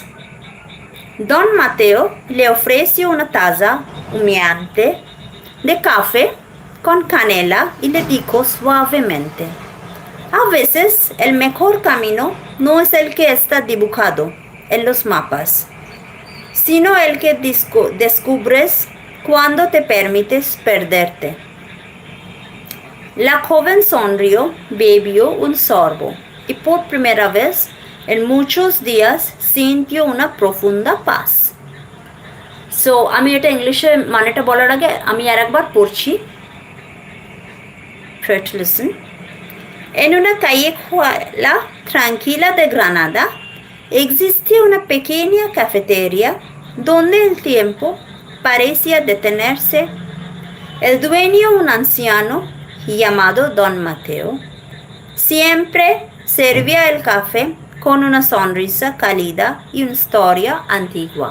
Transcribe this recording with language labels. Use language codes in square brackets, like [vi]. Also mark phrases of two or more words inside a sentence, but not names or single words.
[es] Don Mateo le ofreció una taza humeante de café con canela y le dijo suavemente: a veces el mejor camino no es el que está dibujado en los mapas, sino el que descubres cuando te permites perderte. La joven sonrió, bebió un sorbo y por primera vez en muchos días sintió una profunda paz. [bn] So আমি এটা ইংলিশে মানেটা বলার আগে আমি আরেকবার পড়ছি. [en] Try to listen. [es] En una callejuela tranquila de Granada existía una pequeña cafetería donde el tiempo parecía detenerse. El dueño, un anciano llamado Don Mateo, siempre servía el café con una sonrisa cálida y una historia antigua.